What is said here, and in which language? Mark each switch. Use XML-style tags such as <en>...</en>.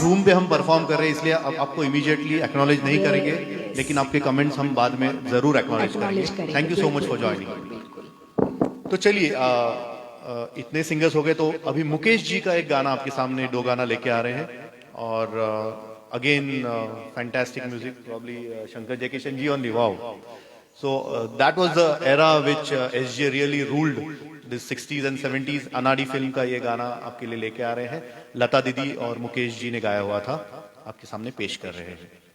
<hi>Zoom पे हम perform कर रहे हैं, इसलिए अब आपको</hi> <en>immediately</en> <hi>एक्नॉलेज नहीं करेंगे, लेकिन आपके कमेंट्स हम बाद में जरूर एक्नॉलेज</hi> <en>Acknowledge</en> <hi>करेंगे। करेंगे,</hi> <en>Thank you so much for joining.</en> <hi>तो चलिए इतने सिंगर्स हो गए, तो अभी मुकेश जी का एक गाना आपके सामने, 2 गाना लेके आ रहे हैं, और</hi> <en>again fantastic music, probably</en> <hi>Shankar Jaikishan ji only.</hi> <en>Wow, so that was the era which SJ really ruled this 60s and 70s।</en> <hi>अनाड़ी फिल्म का ये गाना आपके लिए लेके आ रहे हैं, लता दीदी और मुकेश जी ने गाया हुआ था, आपके सामने पेश कर रहे हैं।</hi>